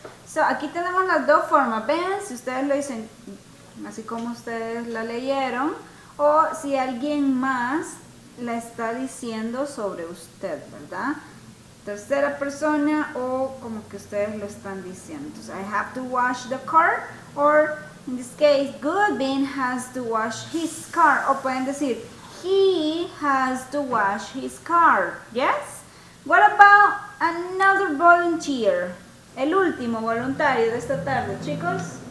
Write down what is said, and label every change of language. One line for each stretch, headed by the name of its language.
Spanish: So aquí tenemos las dos formas. Vean, si ustedes lo dicen así como ustedes la leyeron, o si alguien más la está diciendo sobre usted, ¿verdad? Tercera persona o como que ustedes lo están diciendo.
English: Entonces, I have to wash the car, or in this case, Goodwin has to wash his car.
Spanish: O pueden decir,
English: he has to wash his car. Yes? What about another volunteer?
Spanish: El último voluntario de esta tarde, chicos.